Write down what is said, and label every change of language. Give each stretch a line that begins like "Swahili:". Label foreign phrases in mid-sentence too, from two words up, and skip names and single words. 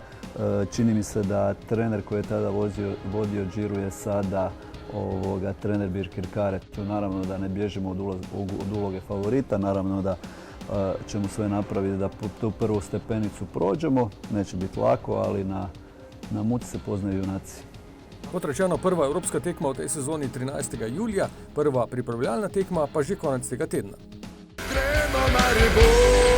Croatian: Čini mi se da trener koji je tada vodio Džiru je sada trener Birkir Kare. Naravno da ne bježimo od uloge favorita, naravno da ćemo sve napraviti da tu prvu stepenicu prođemo. Neće biti lako, ali na muci se poznaju junaci.
Slovenian: Kot rečeno, prva evropska tekma v tej sezoni 13. julija, prva pripravljalna tekma pa že konec tega tedna. Gremo Maribor!